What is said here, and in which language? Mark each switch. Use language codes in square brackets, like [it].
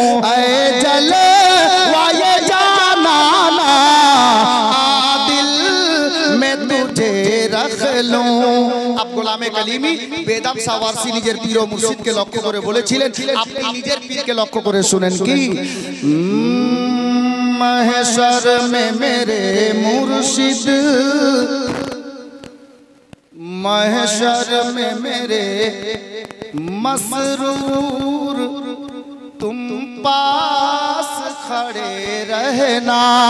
[hi] ऐ जले वाये जाना आदिल में तुझे रख लूं। [bn] अब গোলামে কালিমি বেদম শাহ ওয়ারসি নিজের পীর ও মুর্শিদকে লক্ষ্য করে বলেছিলেন, আপনি নিজের পীরকে লক্ষ্য করে শুনেন কি? [hi] महशर में मेरे मुर्शिद, महशर में मेरे मसरूर तुम पास खड़े रहना।